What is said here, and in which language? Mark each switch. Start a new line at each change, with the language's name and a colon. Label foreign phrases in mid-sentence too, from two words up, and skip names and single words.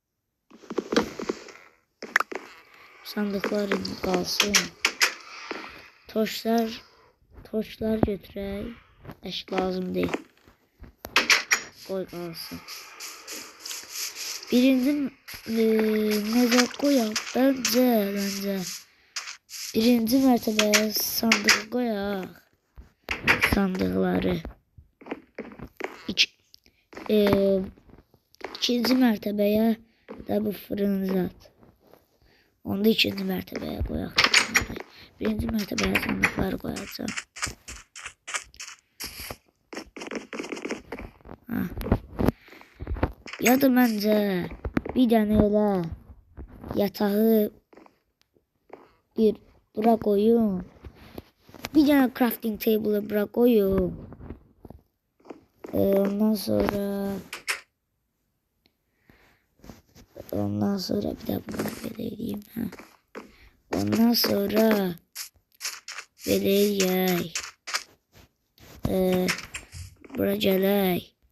Turkish: Sandıklar kalsın.
Azerbaijani: Torçlar götürək.
Turkish: Eşik lazım değil. Koy kalsın.
Azerbaijani: Birinci necə koyaq? Bence birinci mərtəbəyə sandığı koyaq. Sandıqları. İkinci mərtəbəyə də bu fırın zat. Onda ikinci mərtəbəyə koyaq. Birinci mərtəbəyə sandıqları koyacağım. Ya da məncə bir dənə elə yatağı bura koyun. Bir dənə
English: crafting table'ı
Azerbaijani: bura koyun. Ondan sonra bir daha bunu vereyim. Ondan sonra vereyim. Bura gələk.